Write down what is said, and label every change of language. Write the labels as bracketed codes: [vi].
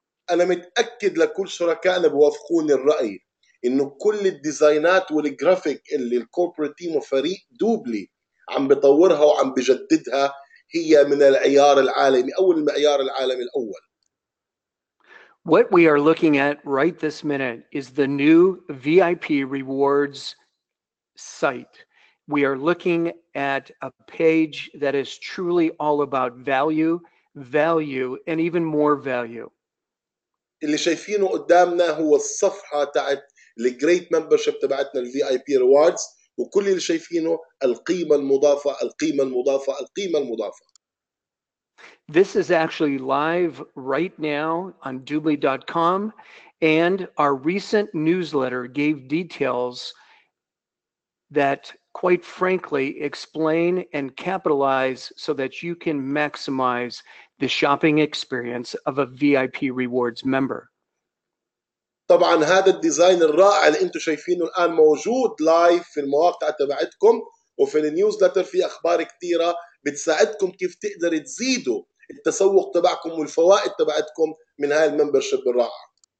[ar] أنا متأكد لكل شركائنا بوافقوني الرأي إنه كل الديزاينات والجرافيك اللي الكوربريت تيم وفريق دوبلي عم بطورها وعم بجددها هي من العيار العالمي أو المعيار العالمي الأول. [en] What we are looking at right this minute is the new VIP rewards site. We are looking at a page that is truly all about value, and even more value. [ar] اللي شايفينه قدامنا هو الصفحة تاعت الجريت ممبرشيب تبعتنا الفي اي بي ريواردز، وكل اللي شايفينه القيمة المضافة القيمة المضافة القيمة المضافة. [en] This is actually live right now on Dubli.com, and our recent newsletter gave details that, quite frankly, explain and capitalize so that you can maximize the shopping experience of a VIP rewards member. [ar] طبعا هذا الديزاين الرائع اللي انتم شايفينه الان موجود لايف في المواقع تبعتكم وفي النيوزلتر، في اخبار كثيره بتساعدكم كيف تقدروا تزيدوا التسوق تبعكم والفوائد تبعتكم من هاي الممبرشيب الرائعه.